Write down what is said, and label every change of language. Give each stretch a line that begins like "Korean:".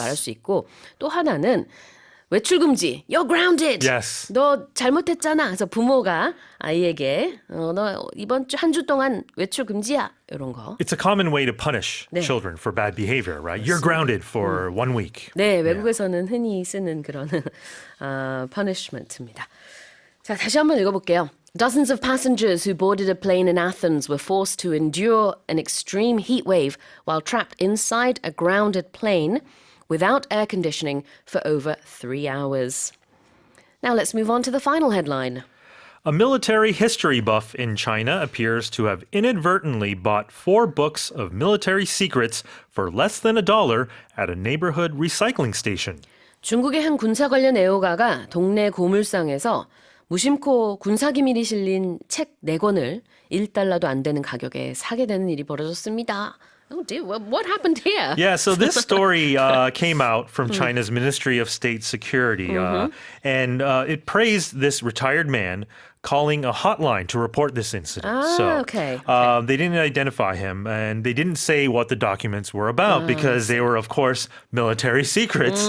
Korean: 말할 수 있고 또 하나는 외출 금지.
English: You're grounded. Yes.
Korean: 너 잘못했잖아. 그래서 부모가 아이에게 너 이번 주 한 주 동안 외출 금지야. 이런 거.
English: It's a common way to punish
Korean: 네.
English: children for bad behavior, right? You're grounded for 1 week.
Korean: 네, 외국에서는 흔히 쓰는 그런 punishment입니다. 자, 다시 한번 읽어볼게요.
English: Dozens of passengers who boarded a plane in Athens were forced to endure an extreme heat wave while trapped inside a grounded plane without air conditioning for over 3 hours. Now let's move on to the final headline. A military history buff in China appears to have inadvertently bought 4 books of military secrets for less than $1 at a neighborhood recycling station.
Korean: 중국의 한 군사 관련 애호가가 동네 고물상에서 무심코 군사 기밀이 실린 책 4권을 1달러도 안 되는 가격에 사게 되는 일이 벌어졌습니다.
English: Oh dear, what happened here? Yeah, so this story came out from China's Ministry of State Security, and it praised this retired man calling a hotline to report this incident. Okay. They didn't identify him, and they didn't say what the documents were about because they were, of course, military secrets.